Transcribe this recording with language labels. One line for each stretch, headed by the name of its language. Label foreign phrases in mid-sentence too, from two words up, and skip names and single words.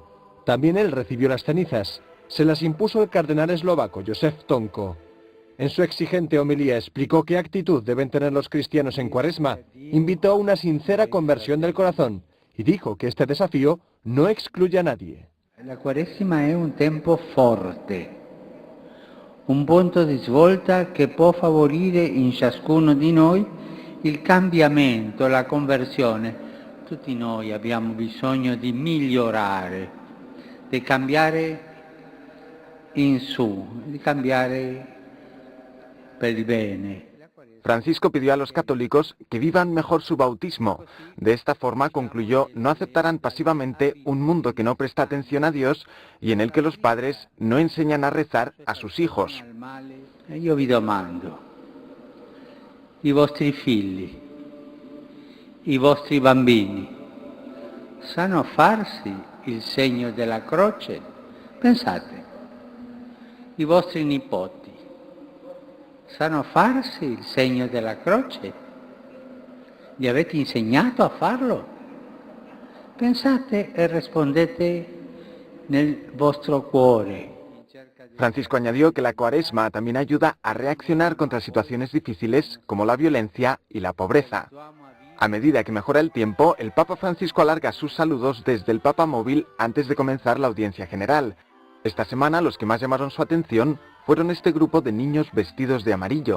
Spanish: También él recibió las cenizas. Se las impuso el cardenal eslovaco Josef Tonko. En su exigente homilía explicó qué actitud deben tener los cristianos en Cuaresma, invitó a una sincera conversión del corazón y dijo que este desafío no excluye a nadie.
Italian: La Quaresima è un tempo forte, un punto di svolta che può favorire in ciascuno di noi il cambiamento, la conversione. Tutti noi abbiamo bisogno di migliorare, di cambiare in su, di cambiare per il bene.
Spanish: Francisco pidió a los católicos que vivan mejor su bautismo. De esta forma, concluyó, no aceptarán pasivamente un mundo que no presta atención a Dios y en el que los padres no enseñan a rezar a sus hijos.
Italian: Io vi domando, i vostri figli, i vostri bambini, sanno farsi il segno della croce? Pensate, i vostri nipoti, sanno farsi il segno della croce? Gli avete insegnato a farlo? Pensate e rispondete nel vostro cuore.
Spanish: Francisco añadió que la Cuaresma también ayuda a reaccionar contra situaciones difíciles como la violencia y la pobreza. A medida que mejora el tiempo, el Papa Francisco alarga sus saludos desde el Papa Móvil antes de comenzar la audiencia general. Esta semana los que más llamaron su atención fueron este grupo de niños vestidos de amarillo.